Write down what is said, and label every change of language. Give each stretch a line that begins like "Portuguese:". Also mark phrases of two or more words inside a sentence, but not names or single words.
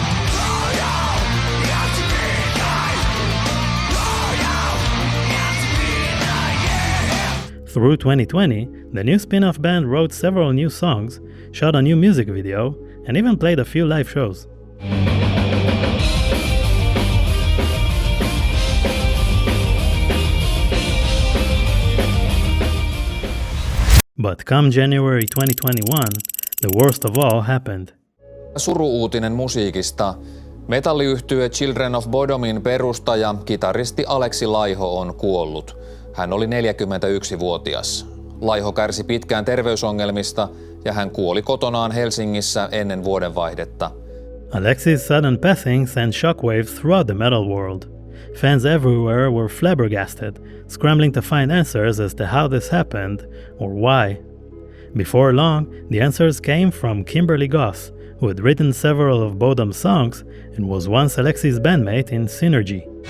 English: Through 2020, the new spin-off band wrote several new songs, shot a new music video, and even played a few live shows. But come January 2021, the worst of all happened.
Finnish: Suru-uutinen musiikista. Metalliyhtye Children of Bodomin perustaja, kitaristi Alexi Laiho on kuollut. Hän oli 41-vuotias. Laiho kärsi pitkään terveysongelmista ja hän kuoli kotonaan Helsingissä ennen vuodenvaihdetta.
English: Alexi's sudden passing sent shockwaves throughout the metal world. Fans everywhere were flabbergasted, scrambling to find answers as to how this happened or why. Before long, the answers came from Kimberly Goss, who had written several of Bodom's songs and was once Alexi's bandmate in Synergy.